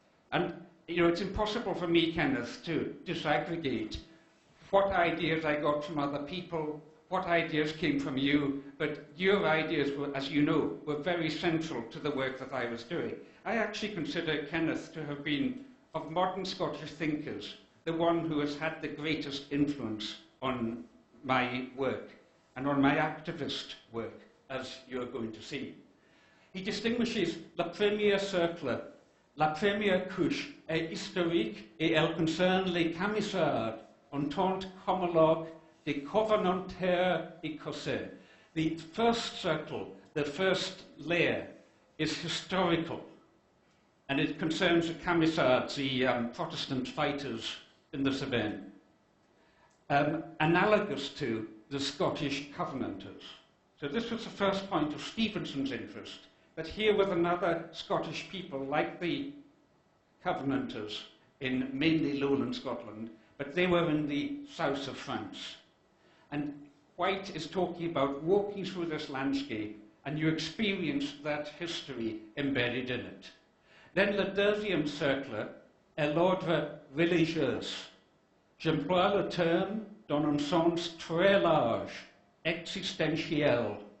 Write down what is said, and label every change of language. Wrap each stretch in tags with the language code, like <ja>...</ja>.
<en>And you know, it's impossible for me, Kenneth, to disaggregate what ideas I got from other people, what ideas came from you, but your ideas were, as you know, were very central to the work that I was doing. I actually consider Kenneth to have been, of modern Scottish thinkers, the one who has had the greatest influence on my work and on my activist work, as you're going to see. He distinguishes</en> <fr>la première cercle, la première couche est historique et elle concerne les camisards en tant qu'homologue des covenantaires écossais.</fr> <en>The first circle, the first layer, is historical, and it concerns the camisards, the Protestant fighters in the Cevennes, analogous to the Scottish Covenanters. So this was the first point of Stevenson's interest, that here with another Scottish people like the Covenanters in mainly lowland Scotland, but they were in the south of France. And White is talking about walking through this landscape and you experience that history embedded in it. Then</en> <fr>le deuxième cercle est l'ordre religieux. J'emploie le terme dans un sens très large, existentiel.</fr>